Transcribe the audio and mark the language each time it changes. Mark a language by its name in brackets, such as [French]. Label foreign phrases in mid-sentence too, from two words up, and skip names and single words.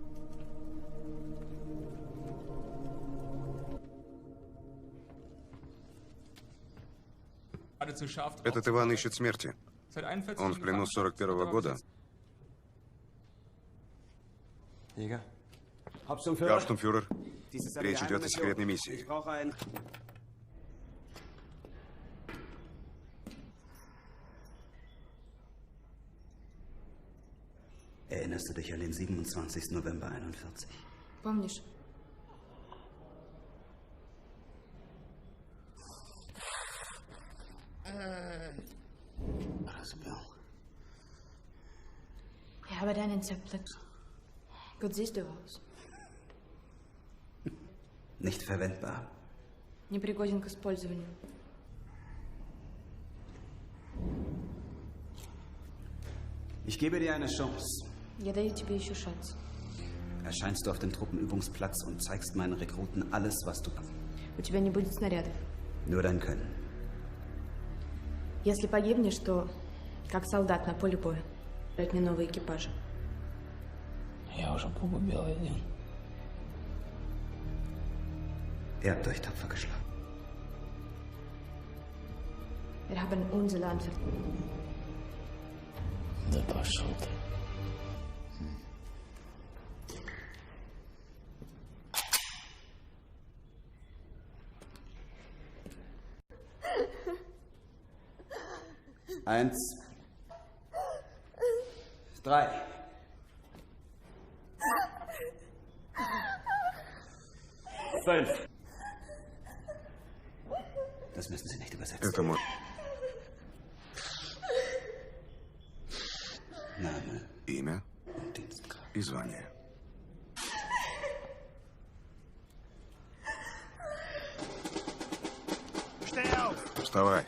[Russian] Этот Иван ищет смерти. Он в плену с 41-го года. Гауптштурмфюрер, речь идет о секретной миссии. [German] Erinnerst du dich an den 27. November 41? [Russian] Помнишь? Разбил. [German] Ich habe deinen zerpflückt. Gut siehst du aus. Nicht verwendbar. [Russian] Непригоден к использованию. [German] Ich gebe dir eine Chance. [Russian] Я даю тебе еще шанс. [German] Erscheinst du auf dem Truppenübungsplatz und zeigst meinen Rekruten alles, was du kannst. [Russian] У тебя не будет снарядов. [German] Nur dein Können. [Russian] Если погибнешь, то как солдат на поле боя. Дать мне новые экипажи. Я уже погубил один. [German] Ihr habt euch tapfer geschlagen. Wir haben unser Land verteidigt. [Russian] Да пошел ты. [German] Eins. 3. Fünf. Das müssen Sie nicht übersetzen. [Russian] Это мой. [German] Name. [Russian] Имя и звание. Вставай.